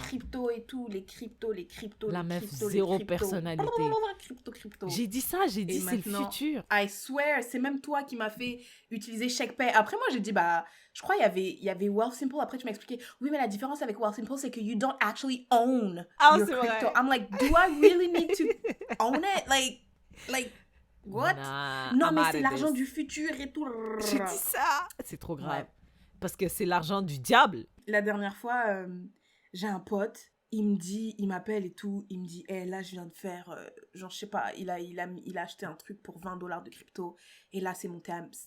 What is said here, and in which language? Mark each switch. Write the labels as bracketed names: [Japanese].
[French] les cryptos et tout, les cryptos. La meuf, zéro personnalité. Crypto. J'ai dit ça, j'ai dit c'est le futur. [English] I swear, [French] c'est même toi qui m'as fait utiliser ShakePay. Après, moi, j'ai dit, je crois il y avait Wealthsimple. Après, tu m'as expliqué, oui, mais la différence avec Wealthsimple, c'est que [English] you don't actually own your crypto. [French] Vrai. [English] I'm like, do I really need to own it? Like, what? [French] Non, mais c'est l'argent du futur et tout. J'ai dit ça. C'est trop grave. Ouais. Parce que c'est l'argent du diable. La dernière fois, j'ai un pote, il m'appelle et tout, il me dit, hey, là, je viens de faire, genre, je sais pas, il a acheté un truc pour $20 de crypto, et là, c'est monté à...